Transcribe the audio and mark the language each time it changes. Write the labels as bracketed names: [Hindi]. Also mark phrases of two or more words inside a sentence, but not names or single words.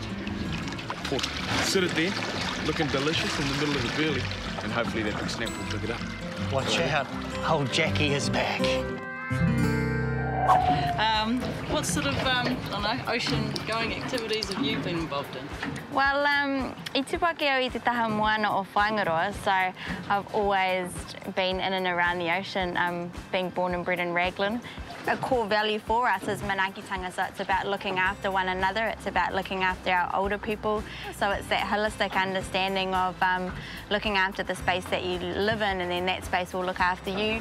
[English] Sit it there, looking delicious in the middle of the burley, and hopefully that big snapper will pick it up. Watch out. Old Jackie is back. What sort of, ocean-going activities have you been involved in? Well, [Māori] I tupake au I te taha moana o Whangaroa, [English] so I've always been in and around the ocean, being born and bred in Raglan. A core value for us is manaakitanga, so it's about looking after one another, it's about looking after our older people, so it's that holistic understanding of looking after the space that you live in, and then that space will look after you.